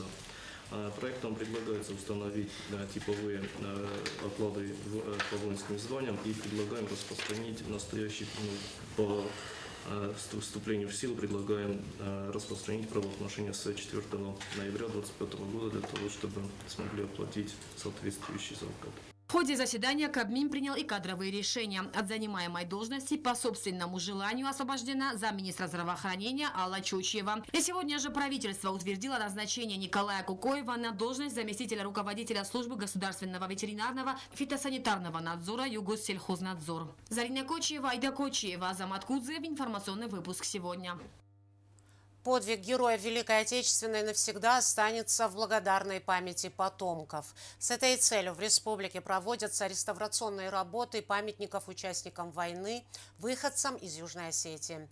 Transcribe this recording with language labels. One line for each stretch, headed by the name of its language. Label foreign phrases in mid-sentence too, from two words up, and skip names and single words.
Russian: Проектом предлагается установить типовые оклады по воинским званиям и предлагаем распространить настоящий по вступлению в силу предлагаем распространить правоотношения с 4 ноября 2025 года для того, чтобы смогли оплатить соответствующий зарплат. В ходе заседания Кабмин принял и кадровые решения. От занимаемой должности по собственному желанию освобождена замминистра здравоохранения Алла Чучева. И сегодня же правительство утвердило назначение Николая Кукоева на должность заместителя руководителя службы государственного ветеринарного фитосанитарного надзора Югоссельхознадзор. Зарина Кочева, Айда Кочева, Азамат Кудзев. Информационный выпуск сегодня. Подвиг героев Великой Отечественной навсегда останется в благодарной памяти потомков. С этой целью в республике проводятся реставрационные работы памятников участникам войны, выходцам из Южной Осетии.